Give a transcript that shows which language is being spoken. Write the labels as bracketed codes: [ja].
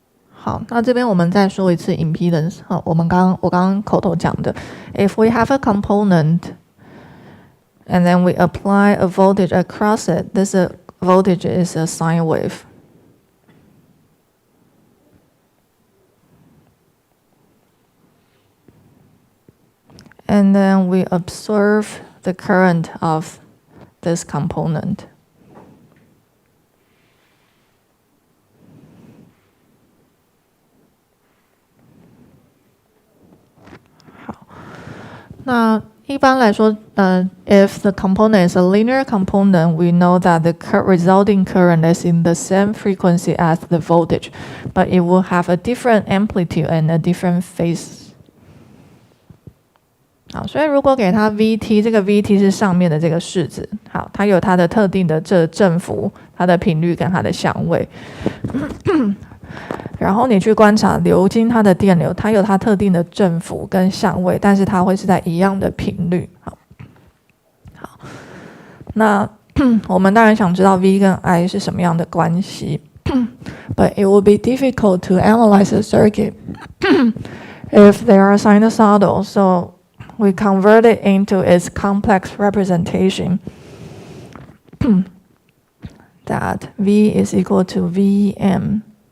[zh] 好，那这边我们再说一次 impedance。好，我刚刚口头讲的 [en] ，if we have a component and then we apply a voltage across it, this voltage is a sine wave. And then we observe the current of this component. [zh] 好，那一般来说， [en] if the component is a linear component, we know that the resulting current is in the same frequency as the voltage, but it will have a different amplitude and a different phase. [zh] 好，所以如果给它 Vt， 这个 Vt 是上面的这个式子，好，它有它的特定的振幅、它的频率跟它的相位。然后你去观察流经它的电流，它有它特定的振幅跟相位，但是它会是在一样的频率。好，那我们当然想知道 V 跟 I 是什么样的关系。 [en] But it will be difficult to analyze a circuit if they are sinusoidal. So we convert it into its complex representation that V is equal to Vm.